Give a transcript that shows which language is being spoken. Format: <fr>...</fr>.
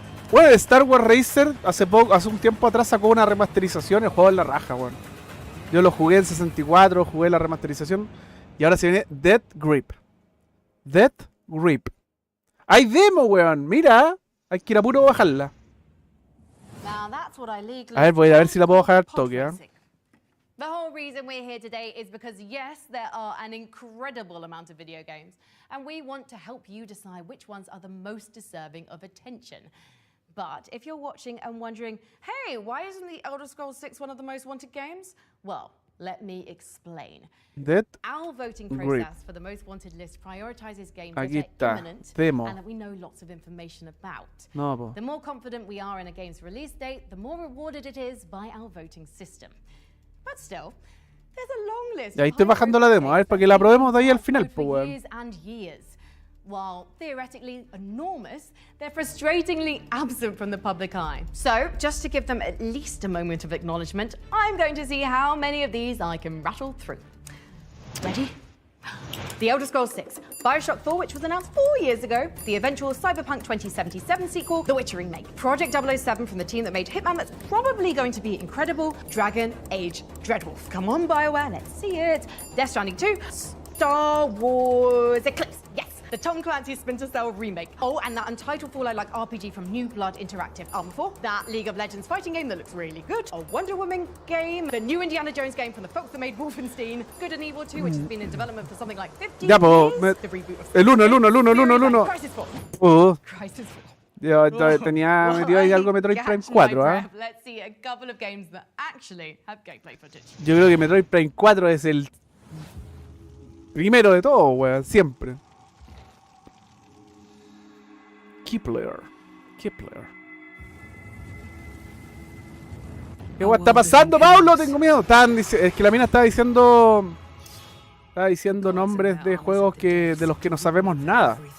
<es>Bueno, Star Wars Racer hace un tiempo atrás sacó una remasterización, el juego es la raja, weón. Yo lo jugué en 64, jugué la remasterización y ahora se viene Death Grip. Death Grip. Hay demo, weón, mira, hay que ir a puro bajarla. A ver, voy a ver si la puedo bajar al toque, ¿eh?</es> <en>The whole reason we're here today is because, yes, there are an incredible amount of video games, and we want to help you decide which ones are the most deserving of attention. But if you're watching and wondering, hey, why isn't The Elder Scrolls 6 one of the most wanted games? Well, let me explain. Our voting process for the most wanted list prioritizes games that are imminent and that we know lots of information about. The more confident we are in a game's release date, the more rewarded it is by our voting system. But still, there's a long list.</en> <es>Y ahí estoy bajando la demo, a ver, para que la probemos de ahí al final, pues, weón.</es> <en>Years and years. While theoretically enormous, they're frustratingly absent from the public eye. So, just to give them at least a moment of acknowledgement, I'm going to see how many of these I can rattle through. Ready? The Elder Scrolls 6, Bioshock 4, which was announced 4 years ago, the eventual Cyberpunk 2077 sequel, The Witcher remake, Project 007 from the team that made Hitman that's probably going to be incredible, Dragon Age Dreadwolf. Come on, BioWare, let's see it. Death Stranding 2, Star Wars Eclipse, yes. The Tom Clancy Splinter Cell remake. Oh, and that untitled Fallout-like RPG from New Blood Interactive. Armor 4, that League of Legends fighting game that looks really good. A Wonder Woman game. The new Indiana Jones game from the folks that made Wolfenstein. Good and Evil 2, which has been in development for something like 15 years. The reboot of</en> <es>el 1.</es> <en>Crisis 4. Crisis 4.</en> <es>Yo tenía metido ahí algo Metroid Prime 4, ¿ah?</es> <en>Let's see a couple of games that actually have gameplay footage.</en> <es>Yo creo que Metroid Prime 4 es el primero de todo, weón, siempre.</es> <en>Kepler.</en> <es>¿Qué guay está pasando, Pablo? Tengo miedo. Es que la mina estaba diciendo nombres de juegos de los que no sabemos nada.</es>